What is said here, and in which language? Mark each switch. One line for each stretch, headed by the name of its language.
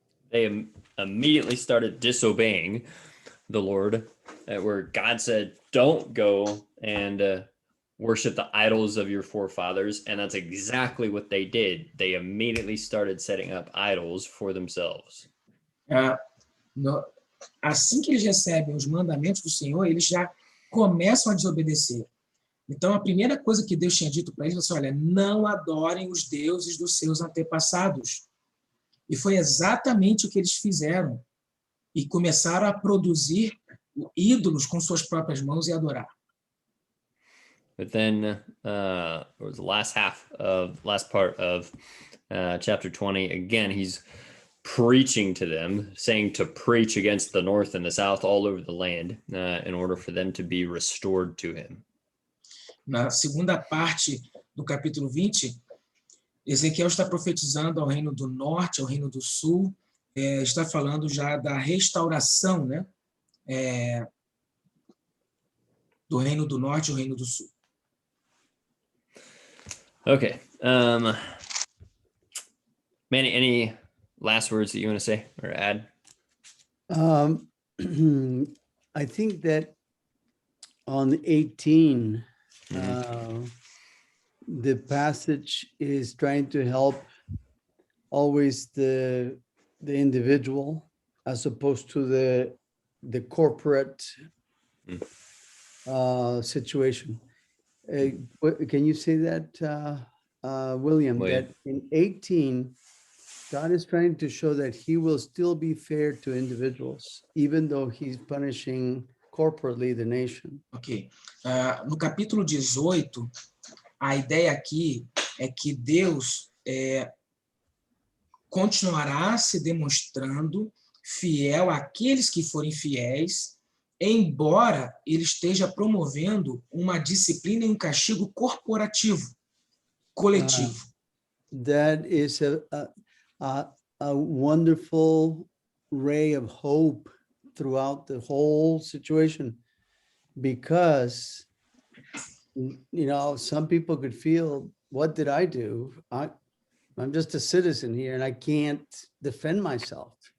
English: They immediately started disobeying the Lord, where God said, don't go and worship the idols of your forefathers. And that's exactly what they did. They immediately started setting up idols for themselves.
Portuguese: Assim que eles recebem os mandamentos do Senhor, eles já começam a desobedecer. Então, a primeira coisa que Deus tinha dito para eles foi assim, olha, não adorem os deuses dos seus antepassados. E foi exatamente o que eles fizeram. E começaram a produzir ídolos com suas próprias mãos e adorar.
English: But then it was the last part of chapter 20. Again, he's preaching to them, saying to preach against the north and the south all over the land in order for them to be restored to him.
Portuguese: Na segunda parte do capítulo 20, Ezequiel está profetizando ao reino do norte, ao reino do sul, está falando já da restauração, né? Do reino do norte e o reino do sul.
English: Okay. Manny, any last words that you want to say or add? I think that on 18, the passage is trying to help always the individual as opposed to the corporate situation. Can you say that, William, that in 18, God is trying to show that he will still be fair to individuals, even though he's punishing corporately the nation. Ok.
Portuguese: No capítulo 18, a ideia aqui é que Deus continuará se demonstrando fiel àqueles que forem fiéis, embora ele esteja promovendo uma disciplina e um castigo corporativo, coletivo.
English: That is a wonderful ray of hope throughout the whole situation, because some people could feel, what did I do? I'm just a citizen here and I can't defend myself.